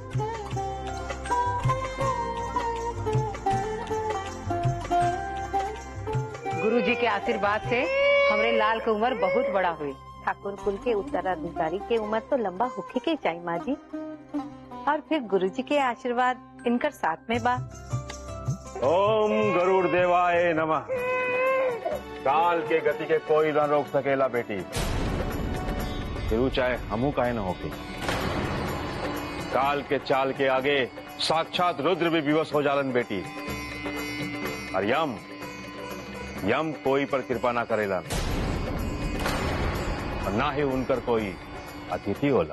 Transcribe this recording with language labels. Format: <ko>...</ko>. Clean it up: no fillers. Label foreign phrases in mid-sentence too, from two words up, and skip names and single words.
<bho>गुरुजी के आशीर्वाद से हमरे लाल की उम्र बहुत बड़ा हुई। ठाकुर कुल के उत्तराधिकारी के उम्र तो लंबा होके के चाहिए माँ जी, और फिर गुरुजी के आशीर्वाद इनकर साथ में बा।</bho> <sa>ओम गरुड़ देवाय नमः।</sa> <bho>काल के गति के कोई न रोक सकेला बेटी, फिर चाहे हमू काहे न होके। काल के चाल के आगे साक्षात रुद्र भी विवश हो जालन बेटी। और यम कोई पर कृपा ना करेला, और ना ही उनकर कोई अतिथि होला।</bho>